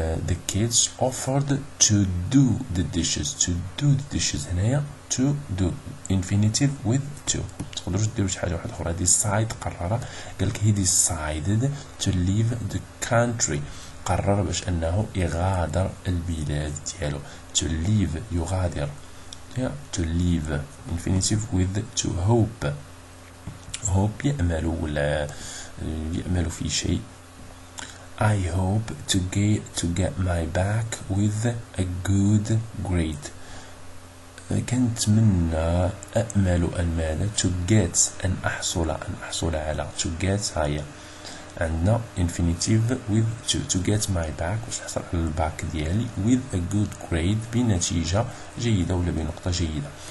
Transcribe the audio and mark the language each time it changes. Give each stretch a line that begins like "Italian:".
English: the kids offered to do the dishes هنايا to do infinitive with to.
Arabic: تقدروش ديروا شي حاجه واحده اخرى. decide قرر، قالك
English: he decided to leave the country،
Arabic: قرر باش انه يغادر البلاد ديالو.
English: to leave يغادر to leave infinitive with to.
Arabic: hope يأمل ولا يأمل في شيء.
English: I hope to get my back with a good grade.
Arabic: كنتمنى أأمل أن ماذا to get أن أحصل على to get هاي عندنا
English: infinitive with to get my back
Arabic: باش نحصل على الباك ديالي
English: with a good grade
Arabic: بنتيجة جيدة ولا بنقطة جيدة.